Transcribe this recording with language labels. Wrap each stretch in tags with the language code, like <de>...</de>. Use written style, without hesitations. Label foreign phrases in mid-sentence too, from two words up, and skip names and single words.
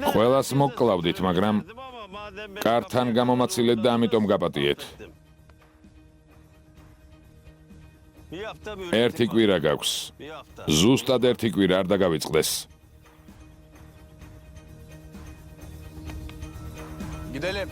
<ka>ყველას მოგკლავდით, მაგრამ</ka> <tr>Ama madem ben...</tr> <ka>კართან გამომაცილეთ და ამიტომ გაპატიეთ. ერთი კვირა გაქვს. ზუსტად ერთი კვირა არ დაგავიწყდეს.</ka> <tr>Gidelim.</tr>